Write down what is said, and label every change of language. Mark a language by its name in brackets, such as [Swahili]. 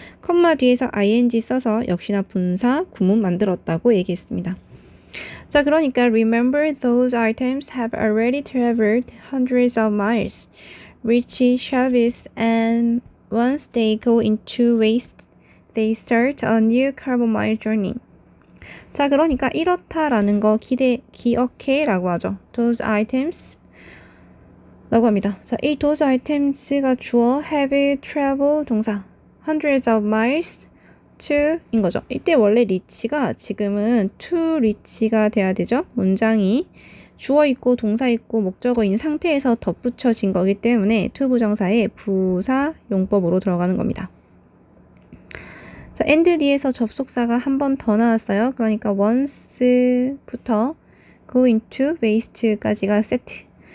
[Korean] 컴마 뒤에서 ing 써서 역시나 분사 구문 만들었다고 얘기했습니다. 자, 그러니까 [English] remember those items have already traveled hundreds of miles, reached shelves, and once they go into waste, they start a new carbon mile journey. [Korean] 자, 그러니까 이렇다라는 거 기억해 라고 하죠. [English] Those items [Korean] 라고 합니다. 자, 이 those items가 주어 [English] have traveled [Korean] 동사 [English] hundreds of miles [Korean] to 인 거죠. 이때 원래 reach가 지금은 to reach가 돼야 되죠. 문장이 주어 있고 동사 있고 목적어인 상태에서 덧붙여진 거기 때문에 to 부정사의 부사 용법으로 들어가는 겁니다. 자, and 뒤에서 접속사가 한 번 더 나왔어요. 그러니까 once부터 [English] go into waste [Korean] 까지가 세트.